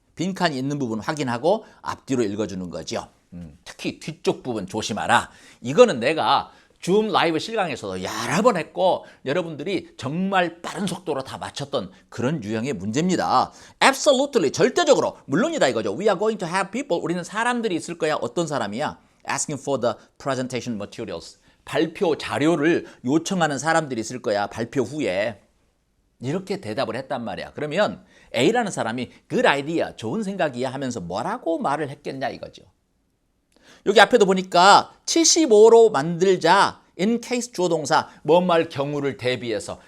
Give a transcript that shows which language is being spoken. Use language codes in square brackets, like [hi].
[ko] 빈칸이 있는 부분 확인하고 앞뒤로 읽어주는 거죠. 특히 뒤쪽 부분 조심하라. 이거는 내가 줌 라이브 실강에서도 여러 번 했고 여러분들이 정말 빠른 속도로 다 맞췄던 그런 유형의 문제입니다. Absolutely, 절대적으로, 물론이다 이거죠. [en] We are going to have people, [ko] 우리는 사람들이 있을 거야. 어떤 사람이야? [en] Asking for the presentation materials. [ko] 발표 자료를 요청하는 사람들이 있을 거야. 발표 후에. 이렇게 대답을 했단 말이야. 그러면 A라는 사람이 [en] good idea, [ko] 좋은 생각이야 하면서 뭐라고 말을 했겠냐 이거죠. 여기 앞에도 보니까 75로 만들자. in case 주어 동사, 뭐말 경우를 대비해서.